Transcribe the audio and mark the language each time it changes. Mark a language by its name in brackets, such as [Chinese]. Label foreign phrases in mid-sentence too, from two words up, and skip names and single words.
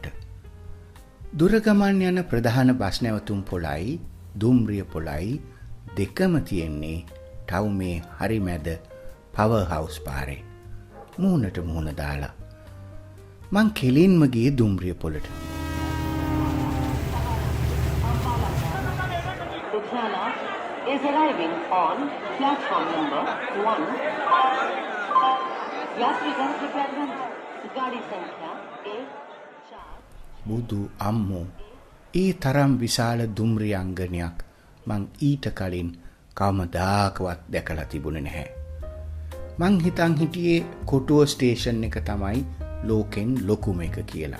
[Sinhala] දුරගමන් යන ප්‍රධාන බස් නැවතුම් පොළයි දුම්රිය පොළයි දෙකම තියෙන්නේ ටවුමේ හරි මැද පවර් හවුස් පාරේ, මූණට මූණ දාලා. මං කෙලින්ම ගියේ දුම්රිය පොළට. [English] Is arriving on platform number 1. [Hindi] यात्रीगण कृपया ध्यान दें, गाड़ी संख्या 1-4. [Sinhala] බුදු අම්මෝ, ඒ තරම් විශාල දුම්රිය අංගනයක් මං ඊට කලින් කවමදාකවත් දැකලා තිබුණේ නැහැ. මං හිතන් හිටියේ කොටුව ස්ටේෂන් එක තමයි ලෝකෙන් ලොකුම එක කියලා.